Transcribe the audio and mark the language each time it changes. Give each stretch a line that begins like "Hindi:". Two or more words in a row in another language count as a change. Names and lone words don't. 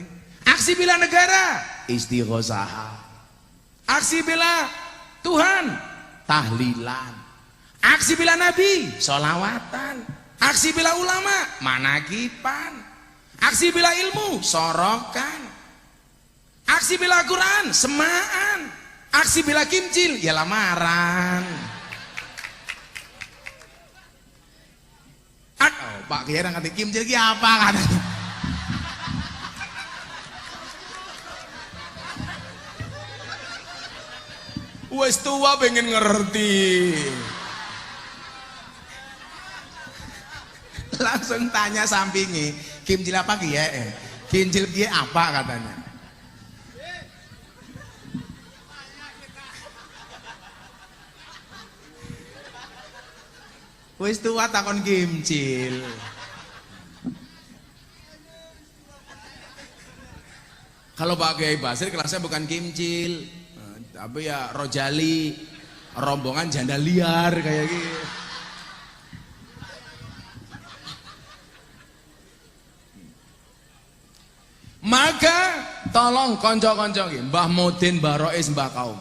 Indonesian: Aksi bela negara istighosah, aksi bela Tuhan tahlilan, aksi bela Nabi sholawatan, aksi bela ulama manakipan, aksi bela ilmu sorokan, aksi bela Quran semaan, aksi bela kimcil ya lamaran.
Javanese: Pak Kiai ngerti kimcil ki apa katanya? Wes tua pengen ngerti.
Indonesian: Langsung tanya sampingi, kimcil apa Kiai? Kimcil Kiai apa katanya?
Javanese: Wis tua takon kimcil.
Indonesian: Kalau Pak Kiai Basir kelasnya bukan kimcil, tapi ya rojali, rombongan janda liar kayak gitu. Maka tolong konco-konco Mbah Mudin, Mbah Rois, Mbah Kaum.